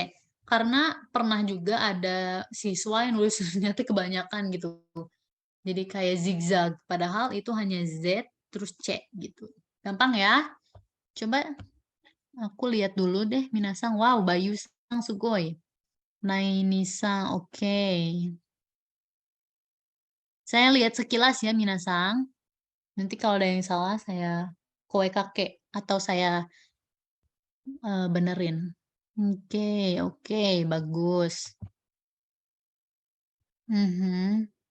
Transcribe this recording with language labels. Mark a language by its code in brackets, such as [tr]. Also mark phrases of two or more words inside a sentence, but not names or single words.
[id] Karena pernah juga ada siswa yang nulis ternyata kebanyakan gitu. Jadi kayak zigzag. Padahal itu hanya Z terus C gitu. Gampang ya? Coba aku lihat dulu deh minasang. Wow, Bayu [ja] さんすごい. [id] Naini-san, oke. Saya lihat sekilas ya minasang. Nanti kalau ada yang salah saya koe kakek atau saya benerin. Oke, oke, bagus. Mhm.